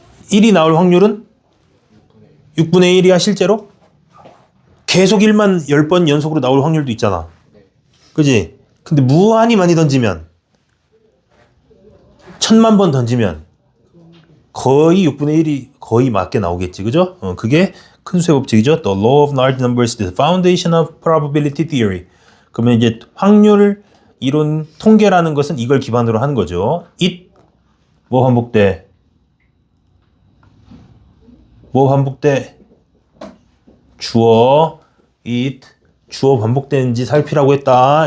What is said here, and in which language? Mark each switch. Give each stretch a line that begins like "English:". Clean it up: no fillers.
Korean: 1이 나올 확률은 6분의 1이야 실제로? 계속 1만 10번 연속으로 나올 확률도 있잖아. 그지? 근데 무한히 많이 던지면 1000만 번 던지면 거의 6분의 1이 거의 맞게 나오겠지. 그죠? 그게 큰 수의 법칙이죠.
English: The law of large numbers is the foundation of probability theory.
Korean: 그러면 이제 확률 이론 통계라는 것은 이걸 기반으로 하는 거죠. it 뭐 반복돼? 뭐 반복돼? 주어 it 주어 반복되는지 살피라고 했다.